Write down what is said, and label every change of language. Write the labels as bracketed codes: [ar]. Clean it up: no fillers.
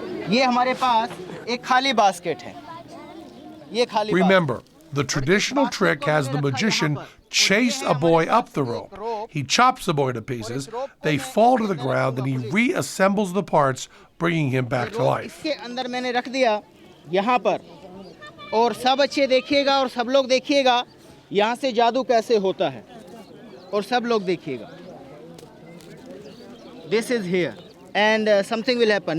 [hi] ये हमारे पास एक खाली बास्केट है. ये खाली. [en] Remember, the traditional trick has the magician chase a boy up the rope. He chops the boy to pieces, they fall to the ground, then he reassembles the parts, bringing him back to life. [hi] इसके अंदर मैंने रख दिया यहाँ पर, और सब अच्छे देखिएगा और सब लोग देखिएगा यहाँ से जादू कैसे होता है, और सब लोग देखिएगा. [en] This is here and something will happen.